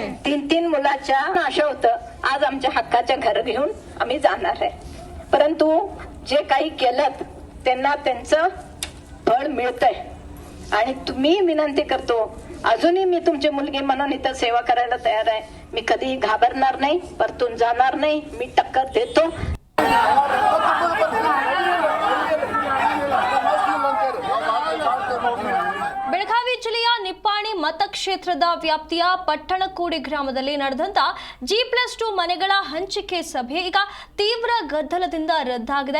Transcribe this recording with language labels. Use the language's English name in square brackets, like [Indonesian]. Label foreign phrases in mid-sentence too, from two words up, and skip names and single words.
[Marathi] 3 मुलाच्या आशा होतं आज आमच्या हक्काच्या घर घेऊन आम्ही जाणार आहे. परंतु जे काही केलं त्यांना त्यांचं फळ मिळतंय आणि तुम्ही विनंती करतो अजूनही मी तुमची मुलगी म्हणून इथं सेवा करायला तयार आहे. मी कधी घाबरणार नाही, परतून जाणार नाही. मी टक्कर देतो. [Kannada] ಬೆಳಗಾವಿ ಜಿಲ್ಲೆಯ ನಿಪ್ಪಾಣಿ ಮತಕ್ಷೇತ್ರದ ವ್ಯಾಪ್ತಿಯ ಪಟ್ಟಣಕೂಡಿ ಗ್ರಾಮದಲ್ಲಿ ನಡೆದಂತ G+2 ಮನೆಗಳ ಹಂಚಿಕೆ ಸಭೆ ಈಗ ತೀವ್ರ ಗದ್ದಲದಿಂದ ರದ್ದಾಗಿದೆ.